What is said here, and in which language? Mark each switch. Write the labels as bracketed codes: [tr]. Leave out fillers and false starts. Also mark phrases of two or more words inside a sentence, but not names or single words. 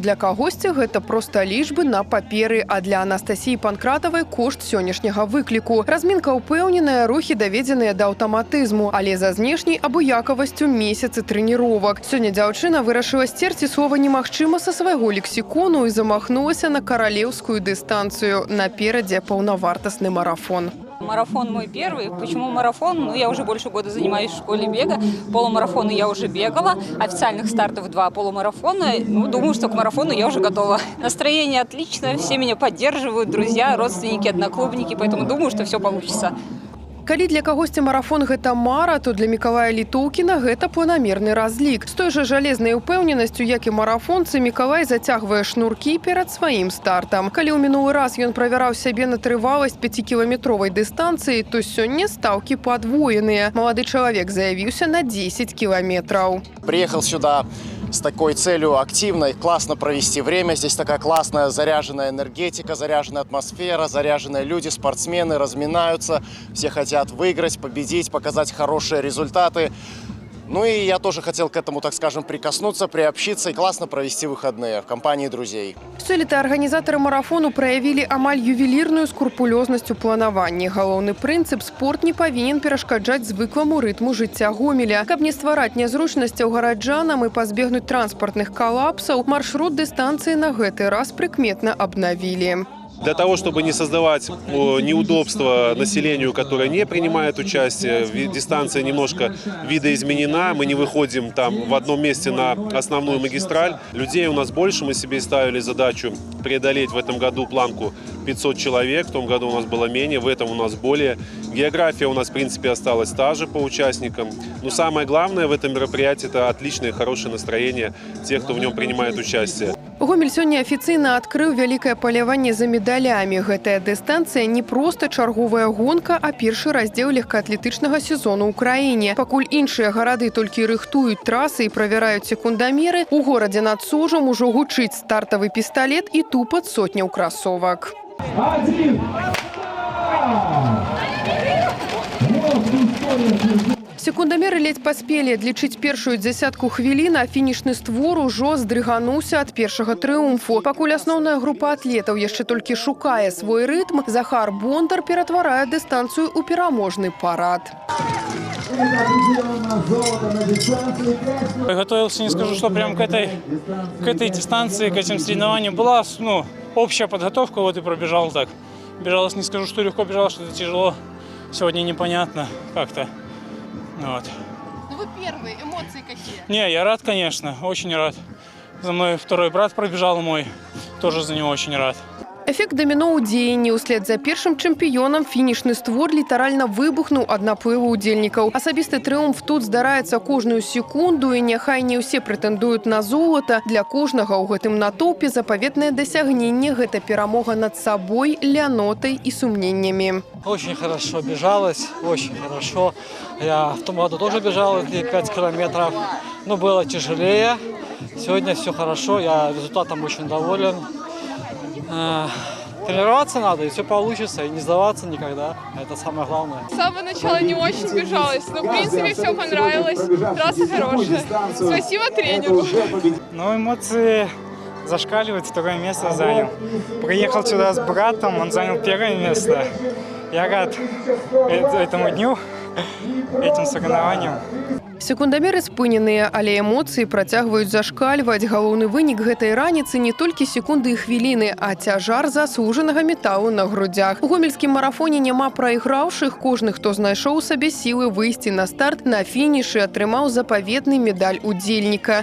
[be] Для кагосьці гэта проста лічбы на паперы, а для Анастасіі Панкратавай кошт сённяшняга выкліку. Размінка ўпэўненая, рухі даведзеныя да аўтаматызму, але за знешняй абыякавасцю месяцы трэніровак. Сёння дзяўчына вырашыла сцерці слова «немагчыма» са свайго лексікону і замахнулася на каралеўскую дыстанцыю. Наперадзе паўнавартасны марафон. [ru] Марафон мой первый. Почему марафон? Ну, я уже больше года занимаюсь в школе бега. Полумарафоны я уже бегала. Официальных стартов 2 полумарафона. Ну, думаю, что к марафону я уже готова. Настроение отличное. Все меня поддерживают. Друзья, родственники, одноклубники. Поэтому думаю, что все получится. [be] Калі для кагосьці марафон гэта мара, то для Мікалая Літоўкіна гэта планамерны разлік. З той жа жалезнай упэўненасцю, як і марафонцы, Мікалай зацягвае шнуркі перад сваім стартам. Калі ў мінулы раз ён правяраў сябе на трываласць 5-кіламетровай дыстанцыі, то сёння стаўкі падвоеныя. Малады чалавек заявіўся на 10 кіламетраў. [ru] Приехал сюда с такой целью активной, классно провести время. Здесь такая классная заряженная энергетика, заряженная атмосфера, заряженные люди, спортсмены разминаются. Все хотят выиграть, победить, показать хорошие результаты. Ну и я тоже хотел к этому, так скажем, прикоснуться, приобщиться и классно провести выходные в компании друзей. [be] Сёлета арганізатары марафону праявілі амаль ювелірную скрупулёзнасць у планаванні. Галоўны прынцып – спорт не павінен перашкаджаць звыкламу рытму жыцця Гомеля. Каб не ствараць нязручнасцяў гараджанам і пазбегнуць транспартных калапсаў, маршрут дыстанцыі на гэты раз прыкметна абнавілі. [ru] Для того, чтобы не создавать неудобства населению, которое не принимает участие, дистанция немножко видоизменена, мы не выходим там в одном месте на основную магистраль. Людей у нас больше, мы себе ставили задачу преодолеть в этом году планку 500 человек, в том году у нас было менее, в этом у нас более. География у нас, в принципе, осталась та же по участникам. Но самое главное в этом мероприятии – это отличное, хорошее настроение тех, кто в нем принимает участие. [be] Гомель сёння афіцыйна адкрыў вялікае паляванне за медалямі. Гэтая дыстанцыя не проста чарговая гонка, а першы раздзел легкаатлетычнага сезону ў краіне. Пакуль іншыя гарады толькі рыхтуюць трасы і правяраюць секундамеры, у горадзе над Сожам ужо гучыць стартавы пісталет і тупат сотняў красовак. Секундамеры ледзь паспелі адлічыць першую дзясятку хвілін, а фінішны створ ужо здрыгануўся ад першага трыумфу. Пакуль асноўная група атлетаў яшчэ толькі шукае свой рытм, Захар Бондар ператварае дыстанцыю ў пераможны парад. [ru] Готовился, не скажу, что прям к этой дистанции, к этим соревнованиям была общая подготовка, вот и пробежал так. Бежалось, не скажу, что легко, бежал, что-то тяжело. Сегодня непонятно как-то. Вот. Ну вы первые, эмоции какие? Не, я рад, конечно, очень рад. За мной второй брат пробежал мой. Тоже за него очень рад. [be] Эфект домино ў дзеянні. Услед за першым чэмпіёнам фінішны створ літаральна выбухнуў ад наплыву удзельнікаў. Асабісты трыумф тут здараецца кожную секунду, і няхай не ўсе прэтэндуюць на золата. Для кожнага ў гэтым натоўпе запаветнае дасягненне – гэта перамога над сабой, лянотай і сумненнямі. [ru] Очень хорошо бежалось, очень хорошо. Я в том году тоже бежал 5 километров, но было тяжелее. Сегодня все хорошо, я результатом очень доволен. Тренироваться надо, и все получится, и не сдаваться никогда. Это самое главное. С самого начала не очень бежалось, но в принципе все понравилось. Трасса хорошая. Спасибо тренеру. Ну, эмоции зашкаливают, второе место занял. Приехал сюда с братом, он занял первое место. Я рад этому дню, этим соревнованиям. [be] Секундамеры спыненыя, але эмоцыі працягваюць зашкальваць. Галоўны вынік гэтай раніцы не толькі секунды і хвіліны, а цяжар заслужанага металу на грудзях. У гомельскім марафоне няма прайграўшых. Кожны, хто знайшоў у сабе сілы выйсці на старт, на фінішы атрымаў запаветны медаль удзельніка.